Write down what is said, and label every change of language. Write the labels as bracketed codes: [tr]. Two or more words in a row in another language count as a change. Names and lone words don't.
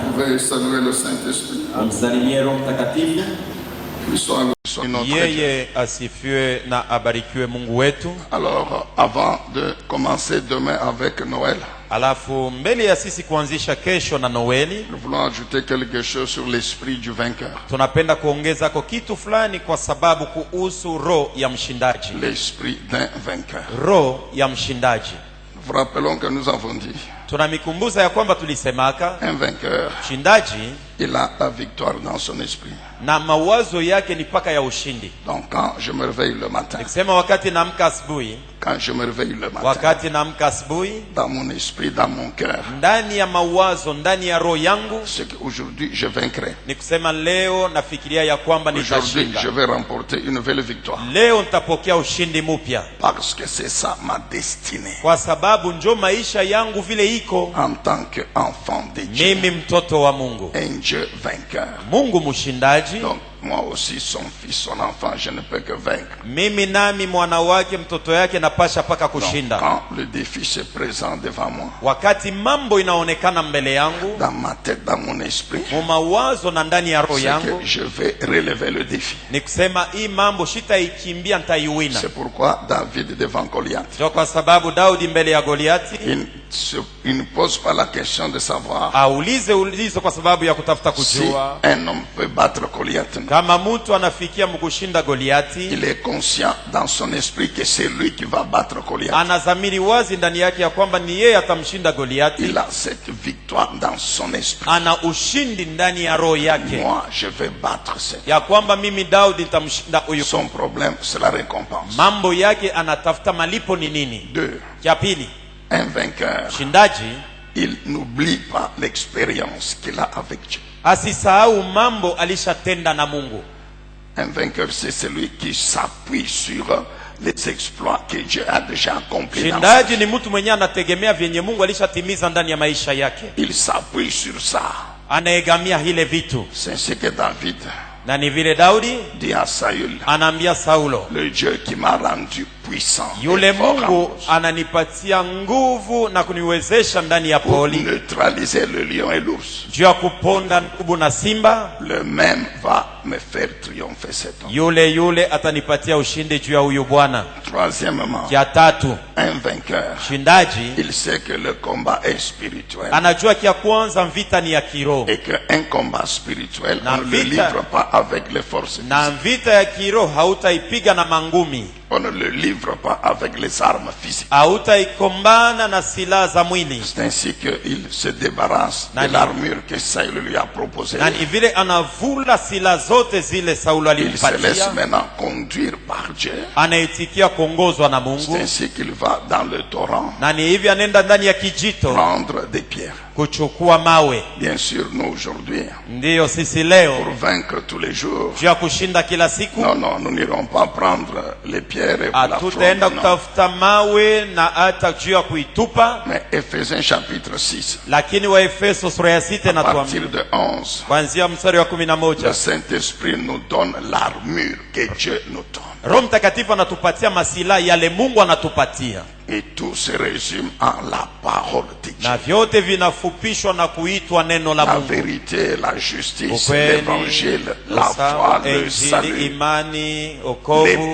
[fr] et saluer le Saint-Esprit. [sw] Yeye asifiwe na abarikiwe Mungu wetu. [fr] Alors, avant de commencer demain avec Noël, [sw] alafu mbele ya sisi kuanzisha kesho na Noeli, [fr] nous voulons ajouter quelque chose sur l'esprit du vainqueur. [sw] Tunapenda kuongeza kwa kitu fulani kwa sababu kuhusu roho ya mshindaji. [fr] L'esprit d'un vainqueur. [sw] Roho ya mshindaji. [fr] Nous vous rappelons que nous avons dit, [sw] tunamikumbuza ya kwamba tulisemaka [fr] un vainqueur, [sw] mshindaji [fr] il a la victoire dans son esprit. [sw] Na mawazo yake ni paka ya ushindi. [fr] Donc quand je me réveille le matin, [sw] nikisema wakati naamka asubuhi, [fr] quand je me réveille le matin, [sw] wakati naamka asubuhi, [fr] dans mon esprit, dans mon cœur, [sw] ndani ya mawazo, ndani ya roho yangu, [fr] c'est qu'aujourd'hui je vaincrai. [sw] Ni kusema leo nafikiria ya kwamba nitashinda. [fr] Aujourd'hui je vais remporter une nouvelle victoire. [sw] Leo nitapokea ushindi mpya. [fr] Parce que c'est ça ma destinée. [sw] Kwa sababu ndio maisha yangu vile iko. [fr] En tant qu'enfant de Dieu. [sw] Mimi mtoto wa Mungu. [fr] Un Dieu vainqueur. [sw] Mungu mshindaji. [fr] Donc moi aussi son fils, son enfant, je ne peux que vaincre. [sw] Mimi nami mwana wake, mtoto yake napasha paka kushinda. [fr] Donc, quand le défi se présente devant moi, [sw] wakati mambo inaonekana mbele yangu, [fr] dans ma tête, dans mon esprit, [sw] mawazo na ndani ya roho yangu, [fr] je vais relever le défi. [sw] Ni kusema hii mambo sitaikimbia, nitaiwina. [fr] C'est pourquoi David devant Goliath. [sw] Ndio kwa sababu Daudi mbele ya Goliathi, [fr] il ne pose pas la question de savoir [sw] aulize kwa sababu ya kutafuta kujua [fr] si un homme peut battre Goliath. [sw] Kama mtu anafikia mkushinda Goliathi, [fr] il est conscient dans son esprit que c'est lui qui va battre Goliath. [sw] Anazamiri wazi ndani yake ya kwamba ni yeye atamshinda Goliathi. [fr] Il a cette victoire dans son esprit. [sw] Ana ushindi ndani ya roho yake. [fr] Moi, je vais battre cet. [sw] Ya kwamba mimi Daudi nitamshinda huyu. [fr] Son problème, c'est la récompense. [sw] Mambo yake anatafuta malipo ni nini? 2. Ya pili, [fr] un vainqueur, [sw] shindaji, [fr] il n'oublie pas l'expérience qu'il a avec Dieu. [sw] Asisahau mambo alishatenda na Mungu. [fr] Un vainqueur, c'est celui qui s'appuie sur les exploits que Dieu a déjà accomplis. [sw] Shindaji ni mtu mwenye anategemea vyenye Mungu alishatimiza ndani ya maisha yake. [fr] Il s'appuie sur ça. [sw] Anaegamia hile vitu. [fr] C'est ce que David, [sw] na ni vile Daudi [fr] dit à Saül, [sw] anaambia Saulo, [fr] le Dieu qui m'a rendu puissant, [sw] yule Mungu ananipatia nguvu na kuniwezesha ndani ya poli, [fr] pour neutraliser le lion et l'ours, [sw] juu ya kuponda nkubu na simba, [fr] le même va me faire triompher cet homme. [sw] Yule atanipatia ushindi juu ya huyu Bwana. [fr] Troisièmement, [sw] ya tatu, [fr] un vainqueur, [sw] shindaji, [fr] il sait que le combat est spirituel, [sw] anajua kia kwanza vita ni ya kiroho, [fr] et que un combat spirituel on ne le livre pas avec les forces physiques. [sw] Na vita ya kiroho hautaipiga na mangumi. [fr] On ne le livre pas avec les armes physiques. [sw] Hautaikombana na silaha za mwili. [fr] C'est ainsi qu'il se débarrasse de l'armure que Saül lui a proposée. [sw] Na ni vile anavula silaha zote zile Saulo alimpatia. [fr] Il se laisse maintenant conduire par Dieu. [sw] Anaitikia kuongozwa na Mungu. [fr] C'est ainsi qu'il va dans le torrent. [sw] Na ni hivi anaenda ndani ya kijito. [fr] Prendre des pierres. [sw] Kuchukua mawe. [fr] Bien sûr, nous aujourd'hui, [sw] ndiyo sisi leo, [fr] pour vaincre tous les jours, [sw] juu ya kushinda kila siku, [fr] non, nous n'irons pas prendre les pierres et la [sw] hatutaenda kutafuta mawe na hata juu ya kuitupa. [fr] Mais Ephésiens chapitre 6, [sw] lakini wa Efeso sura ya 6 [fr] à partir de 11, [sw] kuanzia mstari wa 11, [fr] le Saint-Esprit nous donne l'armure que Dieu nous donne. [sw] Roho Mtakatifu anatupatia masilaha yale Mungu anatupatia. [fr] Et tout se résume en la parole de Dieu. [sw] Na vyote vinafupishwa na kuitwa neno la Mungu. [fr] La vérité, la justice, l'évangile, la foi, le salut, [sw] imani, okovu,